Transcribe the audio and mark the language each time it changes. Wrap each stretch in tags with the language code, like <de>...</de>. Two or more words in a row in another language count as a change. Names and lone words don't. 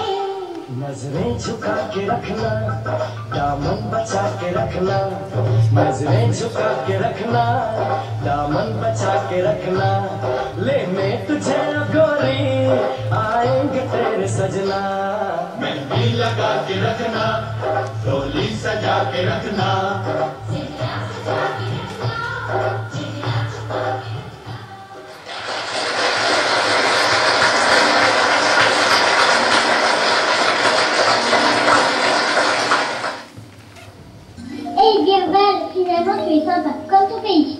<hi>नजरें झुका के रखना, दामन बचा के रखना, नजरें झुका के रखना, दामन बचा के रखना, लेने तुझे गोरी आएंगे तेरे सजना। मेहंदी लगा के रखना, डोली सजा के रखना,</hi> <fr>Hey Gerbel, finalement tu es sympa, comme ton pays.</fr>